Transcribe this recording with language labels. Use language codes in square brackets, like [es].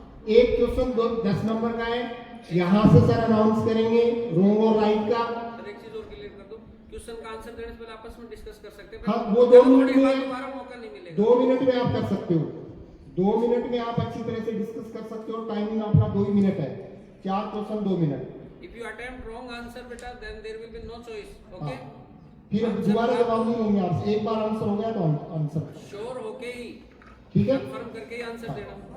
[hi] एक question 10 number का है। यहाँ से सर अनाउंस करेंगे रॉन्ग और राइट का। सर एक चीज और क्लियर कर दो, क्वेश्चन का आंसर देने से पहले आपस में डिस्कस कर सकते हैं। हाँ, वो 2 मिनट में दोबारा मौका नहीं मिलेगा। 2 मिनट में आप कर सकते हो। 2 मिनट में आप अच्छी तरह से डिस्कस कर सकते हो। टाइमिंग आपका 2 ही मिनट है। 4 question 2 minute. [en] If you attempt wrong answer बेटा, then there will be no choice. Okay? [hi] फिर दोबारा जवाब नहीं लेंगे आपसे। एक बार आंसर हो गया तो आंसर श्योर होके ही, ठीक है, कंफर्म करके ही आंसर देना।